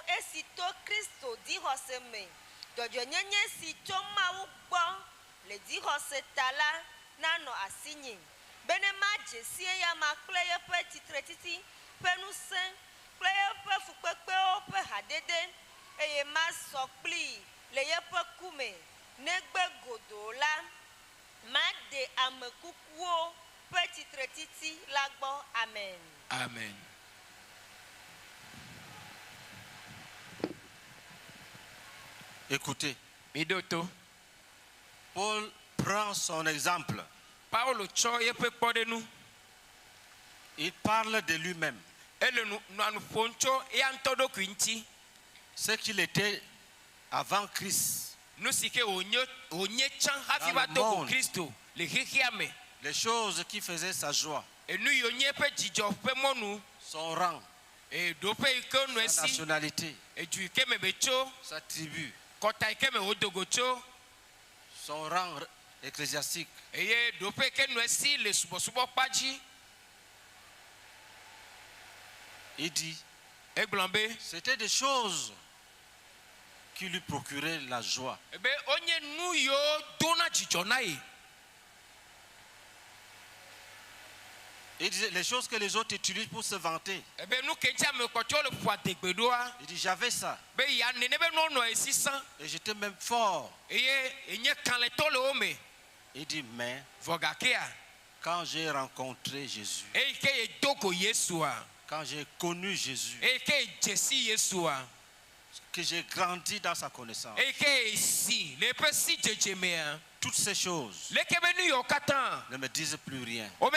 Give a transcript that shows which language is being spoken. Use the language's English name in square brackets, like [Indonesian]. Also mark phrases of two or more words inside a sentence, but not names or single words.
[Ewe] esi to Kristo dzixɔse me dzɔdzɔnyenye si tso Mawu gbɔ le dzixɔse ta la nanɔ asinye bene madze si eyama kple yeƒe titretiti ƒe ŋusẽ kple yeƒe fukpekpewo ƒe hadede eye masɔ kplii le yeƒe kume negbe godoo la maɖe ame kukuwo ƒe titretiti la gbɔ. Amen. Amen. [French] Écoutez, [Ewe] Midoto. [French] Paul prend son exemple. [Ewe] Paulo tsɔ yeƒe kpɔɖenu. [French] Il parle de lui-même. [Ewe] Ele nu ƒom tso eya ŋutɔ ɖokui ŋuti. [French] Ce qu'il était avant Christ. [Ewe] Nu si ke wònye tsã hafi va to ko Kristo le xexea me. [French] Les choses qui faisaient sa joie. [Ewe] Enu yiwo nye eƒe dzidzɔ ƒe mɔnu. [French] Son rang. [Ewe] Ɖoƒe yi ke nu esi. [French] Sa nationalité. [Ewe] Edu yi ke me be tso. [French] Sa tribu. [Ewe] Kɔta yi ke me wodogo tso. [French] Son rang ecclésiastique. [Ewe] Eye ɖoƒe yi ke nu esi le subɔsubɔ kpa dzi. [French] Il dit. [Ewe] Egblɔ be. [French] C'était des choses qui lui procuraient la joie. [Ewe] Ebe onye nu yiwo dona dzidzɔ na ye. [French] Il disait les choses que les autres utilisent pour se vanter. Il dit j'avais ça. Et j'étais même fort. Il dit mais quand j'ai rencontré Jésus, quand j'ai connu Jésus, que j'ai grandi dans sa connaissance, toutes ces choses ne me disent plus rien.